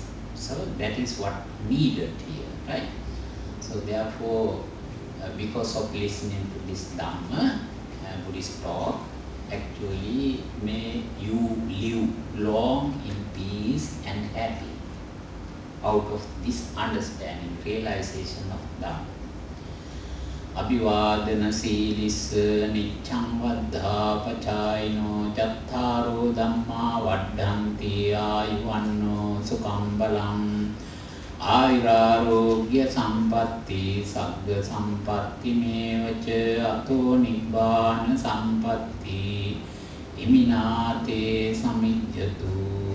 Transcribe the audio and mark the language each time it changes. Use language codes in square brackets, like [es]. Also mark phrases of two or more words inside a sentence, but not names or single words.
[en] So that is what needed here, right? So therefore, because of listening to this Dhamma, Buddhist talk, actually may you live long in peace and happy out of this understanding, realization of Dhamma. [pi] Abhivadana Silissa Nityam Vaddha Pachayino Chattaro Dhamma Vaddhanti Ayuvanno Sukambalam Ayurarogya Sampatti Sagga Sampatti Mevacha Ato Nibbana Sampatti Iminate Samijjatu